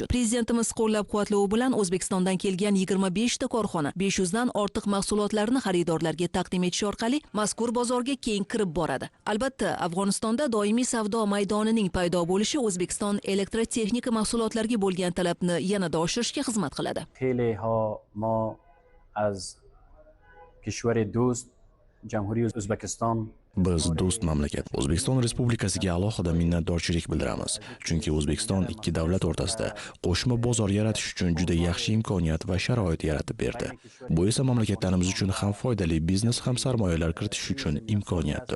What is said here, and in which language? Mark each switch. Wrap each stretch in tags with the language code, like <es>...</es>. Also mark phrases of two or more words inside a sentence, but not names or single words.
<uz>Prezidentimiz qo'llab-quvvatlovi bilan O'zbekistondan kelgan 25 ta korxona 500 dan ortiq mahsulotlarni xaridorlarga taqdim etish orqali mazkur bozorga keng kirib boradi. Albatta, Afg'onistonda doimiy savdo maydonining paydo bo'lishi O'zbekiston elektrotexnika mahsulotlariga bo'lgan talabni yanada oshirishga xizmat qiladi.</uz> <fa>خیلی ها ما از کشور دوست جمهوری ازبکستان</fa> <uz>Biz do'st mamlakat O'zbekiston Respublikasiga alohida minnatdorchilik bildiramiz. Chunki O'zbekiston ikki davlat o'rtasida qo'shma bozor yaratish uchun juda yaxshi imkoniyat va sharoit yaratib berdi. Bu esa mamlakatlarimiz uchun ham foydali, biznes ham sarmoyalar kiritish uchun imkoniyatdir.</uz>